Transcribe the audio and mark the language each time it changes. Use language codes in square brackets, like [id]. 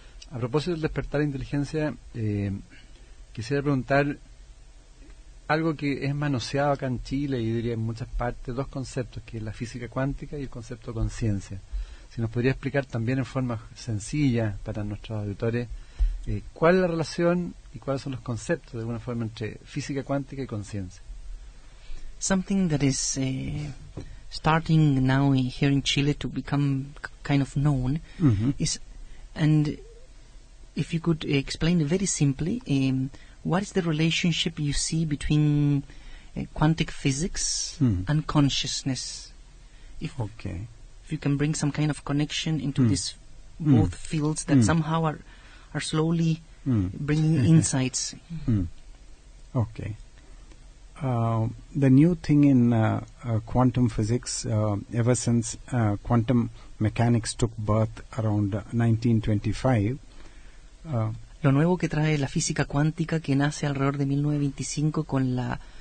[es] A propósito del despertar de la inteligencia, quisiera preguntar algo que es manoseado acá en Chile y diría en muchas partes, dos conceptos, que es la física cuántica y el concepto de conciencia. Si nos podría explicar también en forma sencilla para nuestros auditores cuál es la relación y cuáles son los conceptos de alguna forma entre física cuántica y conciencia. [en] Something that is starting now here in Chile to become kind of known is, and if you could explain it very simply, what is the relationship you see between quantum physics and consciousness? If you can bring some kind of connection into these both fields that somehow are slowly bringing insights. Okay. The new thing in quantum physics, ever since quantum mechanics took birth around 1925, [es] lo nuevo que trae la física cuántica, que nace alrededor de 1925 con la